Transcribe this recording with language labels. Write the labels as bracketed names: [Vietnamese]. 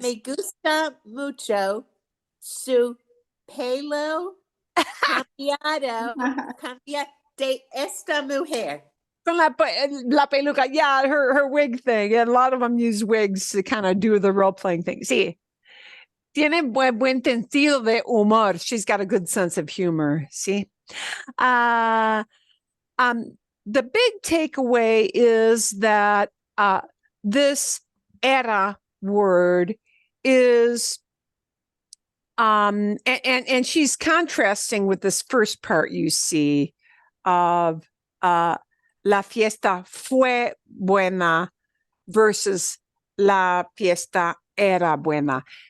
[Spanish] me gusta mucho su pelo cambiado de esta mujer. Con la peluca, [English] yeah, her wig thing. And a lot of them use wigs to kind of do the role-playing thing. [Spanish] Sí. Tiene buen sentido de humor. [English] She's got a good sense of humor. See? The big takeaway is that this era word is and she's contrasting with this first part you see of [Spanish] la fiesta fue buena [English] versus [Spanish] la fiesta era buena.